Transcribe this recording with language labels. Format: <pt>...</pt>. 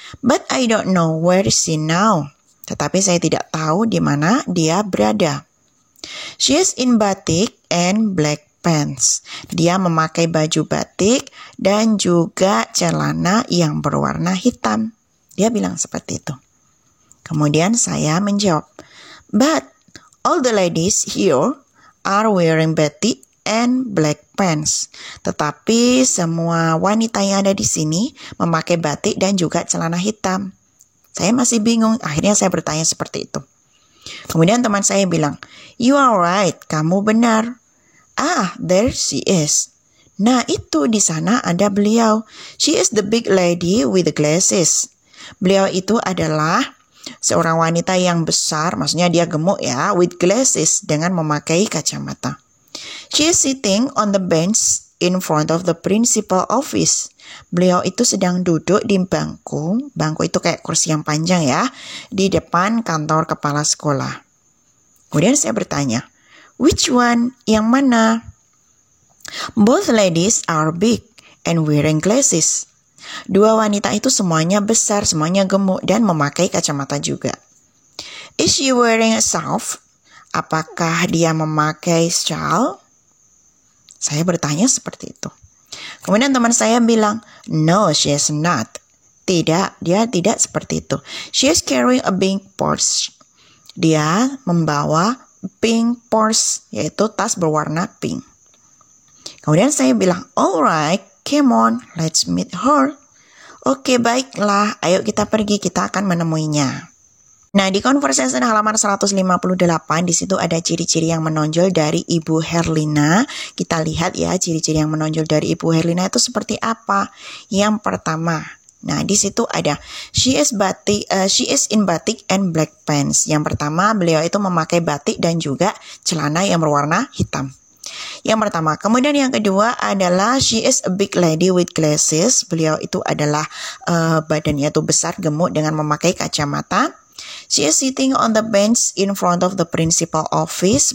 <en>But I don't know where is she now.</en> <id>Tetapi saya tidak tahu di mana dia berada.</id> <en>She is in batik and black pants.</en> <id>Dia memakai baju batik dan juga celana yang berwarna hitam. Dia bilang seperti itu. Kemudian saya menjawab,</id> <en>but all the ladies here are wearing batik and black pants.</en> <id>Tetapi semua wanita yang ada di sini memakai batik dan juga celana hitam. Saya masih bingung. Akhirnya saya bertanya seperti itu. Kemudian teman saya bilang,</id> <en>you are right,</en> <id>kamu benar.</id> <en>Ah, there she is.</en> <id>Nah, itu di sana ada beliau.</id> <en>She is the big lady with the glasses.</en> <id>Beliau itu adalah seorang wanita yang besar, maksudnya dia gemuk ya,</id> <en>with glasses,</en> <id>dengan memakai kacamata.</id> <en>She is sitting on the bench in front of the principal office.</en> <id>Beliau itu sedang duduk di bangku itu kayak kursi yang panjang ya, di depan kantor kepala sekolah. Kemudian saya bertanya,</id> <en>which one?</en> <id>Yang mana?</id> <en>Both ladies are big and wearing glasses.</en> <id>Dua wanita itu semuanya besar, semuanya gemuk dan memakai kacamata juga.</id> <en>Is she wearing a scarf?</en> <id>Apakah dia memakai shawl? Saya bertanya seperti itu. Kemudian teman saya bilang,</id> <en>no, she is not.</en> <id>Tidak, dia tidak seperti itu.</id> <en>She is carrying a pink purse.</en> <id>Dia membawa pink purse, yaitu tas berwarna pink. Kemudian saya bilang,</id> <en>alright, come on, let's meet her.</en> <id>Oke, baiklah, ayo kita pergi, kita akan menemuinya. Nah, di conversation halaman 158 di situ ada ciri-ciri yang menonjol dari Ibu Herlina. Kita lihat ya ciri-ciri yang menonjol dari Ibu Herlina itu seperti apa. Yang pertama, nah di situ ada</id> <en>she is in batik and black pants.</en> <id>Yang pertama, beliau itu memakai batik dan juga celana yang berwarna hitam. Yang pertama, kemudian yang kedua adalah</id> <en>she is a big lady with glasses.</en> <id>Beliau itu adalah badannya itu besar, gemuk dengan memakai kacamata.</id> <en>She is sitting on the bench in front of the principal office.</en>